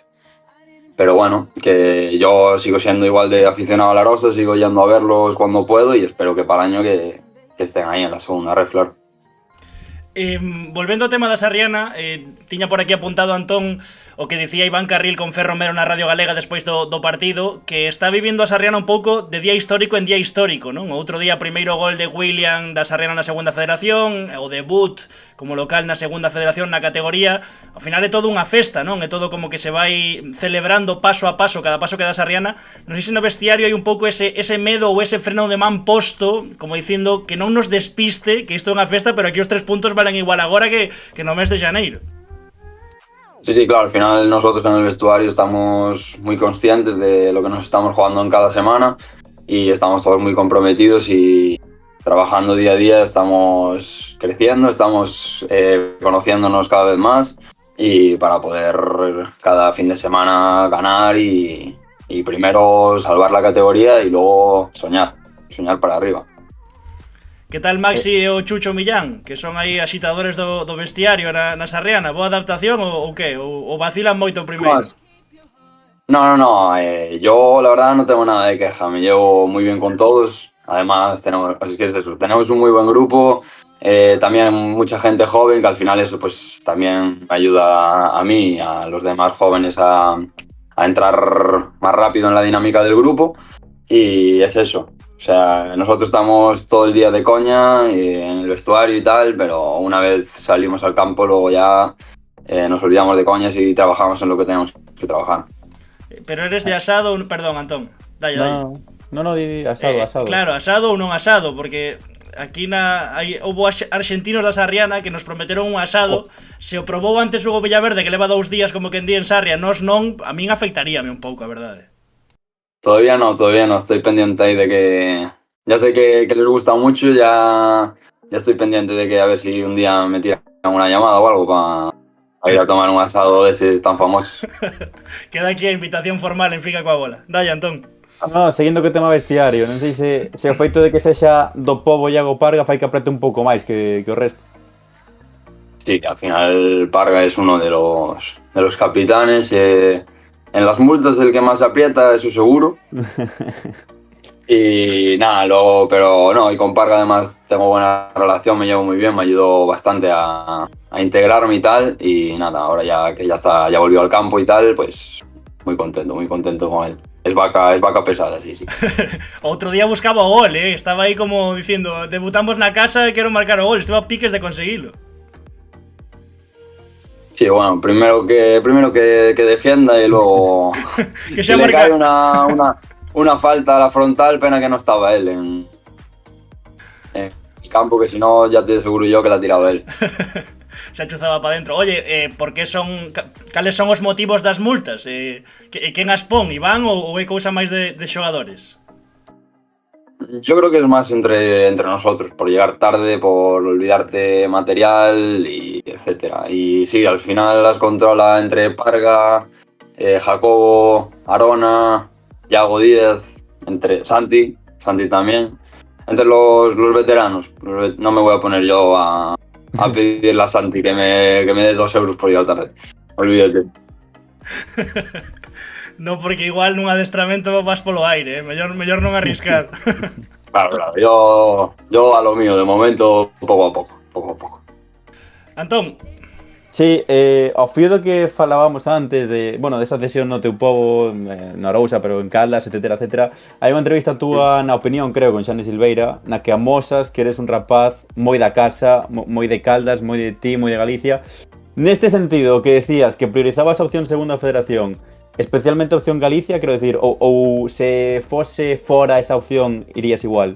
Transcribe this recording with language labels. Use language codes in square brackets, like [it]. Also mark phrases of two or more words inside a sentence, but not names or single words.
[es] Pero bueno, que yo sigo siendo igual de aficionado a la Rosa, sigo yendo a verlos cuando puedo, y espero que para el año que estén ahí en la segunda ref, claro. [gl] Volvendo ao tema da Sarriana, tiña por aquí apuntado Antón o que dicía Iván Carril con Fer Romero na Radio Galega despois do partido, que está vivindo a Sarriana un pouco de día histórico en día histórico, non? Outro día, primeiro gol de William da Sarriana na segunda federación, o debut como local na segunda federación na categoría. Ao final é todo unha festa, non? É todo como que se vai celebrando paso a paso, cada paso que dá Sarriana. Non sei se no vestiario hai un pouco ese medo ou ese freno de man posto, como dicindo que non nos despiste, que isto é unha festa, pero aquí os 3 puntos valen igual agora que no mes de xaneiro. [es] Sí, claro, al final nosotros en el vestuario estamos muy conscientes de lo que nos estamos jugando en cada semana y estamos todos muy comprometidos y trabajando día a día, estamos creciendo, estamos conociéndonos cada vez más y para poder cada fin de semana ganar y primero salvar la categoría y luego soñar para arriba. [gl] Que tal Maxi e o Chucho Millán, que son aí axitadores do vestiario na Sarriana? Boa adaptación ou que? Ou vacilan moito primeiro? [es] No. Yo la verdad no tengo nada de queja, me llevo muy bien con todos. Además, tenemos un muy buen grupo, también mucha gente joven, que al final eso pues también me ayuda a mí y a los demás jóvenes a entrar más rápido en la dinámica del grupo. Y es eso. O sea, nosotros estamos todo el día de coña en el vestuario y tal, pero una vez salimos al campo luego ya nos olvidamos de coñas y trabajamos en lo que tenemos que trabajar. Pero eres de asado, perdón, Antón. Dalle. [gl] No, di asado. Claro, asado ou non asado, porque aquí houbo argentinos da Sarriana que nos prometeron un asado. Se o probou antes Hugo Villaverde, que leva 2 días como que en día en Sarria, nos non, a min afectaríame un pouco, a verdade. [es] Todavía no, estoy pendiente ahí de que... Ya sé que les gusta mucho, ya estoy pendiente de que a ver si un día me tiran una llamada o algo para ir a tomar un asado de ese tan famoso. [gl] Queda aquí a invitación formal en Fica coa Bola. Dalle, Antón. No, seguindo co tema vestiario, non sei se o feito de que sexa do pobo Iago Parga fai que aprete un pouco máis que o resto. [es] Sí, al final Parga es uno de los capitanes. En las multas el que más aprieta, eso seguro. Y nada, luego, pero no, y con Parga además tengo buena relación, me llevo muy bien, me ayudó bastante a integrarme y tal. Y nada, ahora ya que ya volvió al campo y tal, pues muy contento con él. Es vaca pesada, sí. [gl] Outro día buscaba o gol, estaba aí como diciendo, debutamos na casa e quero marcar o gol, estaba a piques de conseguilo. [es] Sí, bueno, primero que defienda y luego que si le cae una falta a la frontal, pena que no estaba él en el campo, que si no ya te aseguro yo que la ha tirado él. [gl] Se achuzaba para dentro. Oye, cales son os motivos das multas? Quen as pon, Iván ou é cousa máis de xogadores? [es] Yo creo que es más entre nosotros, por llegar tarde, por olvidarte material y etcétera. Y sí, al final las controla entre Parga, Jacobo, Arona, Yago Díaz, entre Santi también, entre los veteranos. No me voy a poner yo a pedirle a Santi que me dé 2 euros por llegar tarde. Olvídate. [gl] No, porque igual nun adestramento vas polo aire, mellor non arriscar. [es] Claro, yo a lo mío, de momento, poco a poco. Antón. Sí, [gl] ao fío do que falábamos antes desa cesión no teu pobo, na Arousa, pero en Caldas, etcétera, hai unha entrevista túa na Opinión, creo, con Xane Silveira, na que amosas que eres un rapaz moi da casa, moi de Caldas, moi de ti, moi de Galicia. Neste sentido, que decías que priorizabas a opción Segunda Federación, especialmente a opción Galicia, quero decir, ou se fose fora esa opción, irías igual?